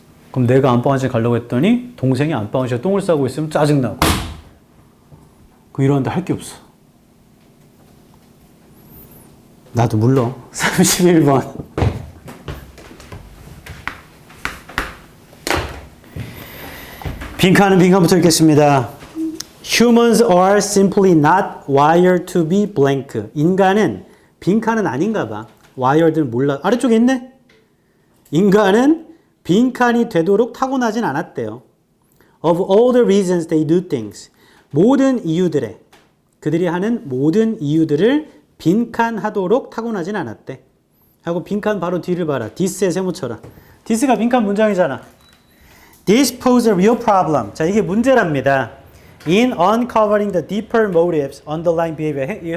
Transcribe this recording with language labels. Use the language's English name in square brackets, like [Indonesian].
[Korean] 그럼 내가 안방 화장실 가려고 했더니 동생이 안방 화장실에 똥을 싸고 있으면 짜증나고. 이러는데 할 게 없어. 나도 물러. 31번. 빈칸은 빈칸부터 읽겠습니다. [English] Humans are simply not wired to be blank. [Korean] 인간은 빈칸은 아닌가 봐. wired는 몰라. 아래쪽에 있네. 인간은 빈칸이 되도록 타고나진 않았대요. [English] Of all the reasons they do things. [Korean] 모든 이유들에 그들이 하는 모든 이유들을 빈칸하도록 타고나진 않았대. 하고 빈칸 바로 뒤를 봐라. this에 세모 쳐라. this가 빈칸 문장이잖아. [English] This poses a real problem. [Korean] 자, 이게 문제랍니다. [English] In uncovering the deeper motives underlying behavior.